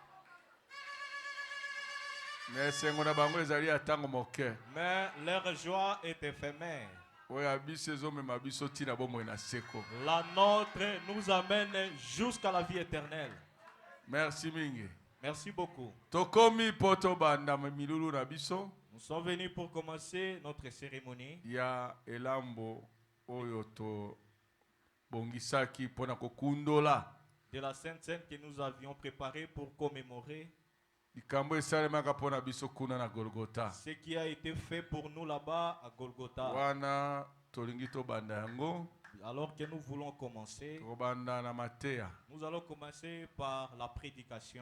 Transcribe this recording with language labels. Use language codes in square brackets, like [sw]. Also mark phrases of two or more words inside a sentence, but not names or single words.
[fr] Mais leur joie est éphémère. La nôtre nous amène jusqu'à la vie éternelle. Merci Mingi. Merci beaucoup. Nous sommes venus pour commencer notre cérémonie. [ln] Ya elambo oyoto bongisaki pona kokundola. [fr] De la Sainte Seine que nous avions préparée pour commémorer. Ce qui a été fait pour nous là-bas à Golgotha. Alors que nous voulons commencer, nous allons commencer par la prédication.